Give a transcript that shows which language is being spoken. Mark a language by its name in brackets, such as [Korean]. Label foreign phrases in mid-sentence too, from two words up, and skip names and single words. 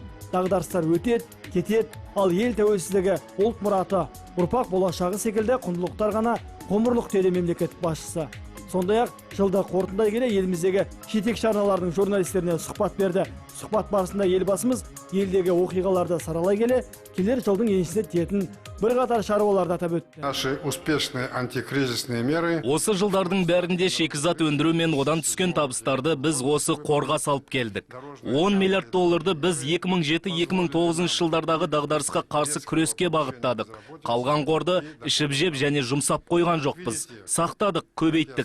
[Kazakh] дағдарыстар өтеді, кетеді, ал ел тәуелсіздігі, ұлт мұраты, ұрпақ болашағы секілді құндылықтар ғана ғұмырлық деді мемлекеттік басшысы. Сондай-ақ жылды қорытындылай келе еліміздегі жетекші арналардың журналистеріне сұхбат берді. Сұхбат барысында елбасымыз елдегі оқиғаларды саралай келе, келер жылдың еншісіне тиетін бірқатар шаруаларды атап өтті. [Russian] Наши успешные антикризисные меры [Kazakh] Осы жылдардың бәрінде шикізат өндіру мен одан түскен табыстарды біз осы қорға салып келдік. 10 миллиард долларды біз 2007-2009 жылдардағы дағдарысқа қарсы күреске бағыттадық. Қалған қорды ішіп-жеп және жұмсап қойған жоқпыз. Сақтадық, көбейттік.